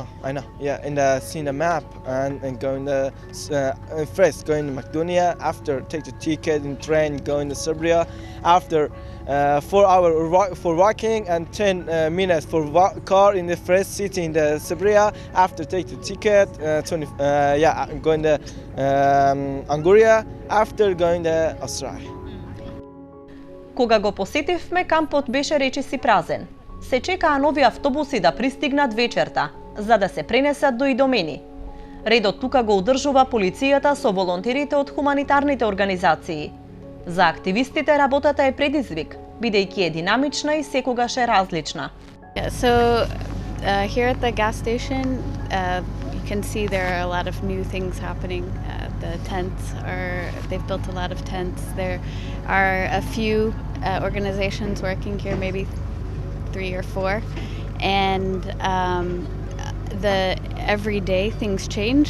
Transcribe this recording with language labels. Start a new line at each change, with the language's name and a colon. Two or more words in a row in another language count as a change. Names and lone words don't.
English: Yeah, seeing the map and going to first going to Macedonia, after take the ticket in train going to Serbia, after 4 hours for walking and 10 minutes for car in the first city in the Serbia. After take the ticket, going to Anguria. After going to Australia.
Macedonian: Кога го посетивме, кампот беше речиси празен. Се чекаа нови автобуси да пристигнат вечерта, за да се пренесат до Идомени. Редот тука го одржува полицијата со волонтерите од хуманитарните организации. За активистите работата е предизвик, бидејќи е динамична и секогаш е различна.
English: Here at the gas station, you can see there are a lot of new things happening. They've built a lot of tents. There are a few organizations working here, maybe 3 or 4, and every day things change.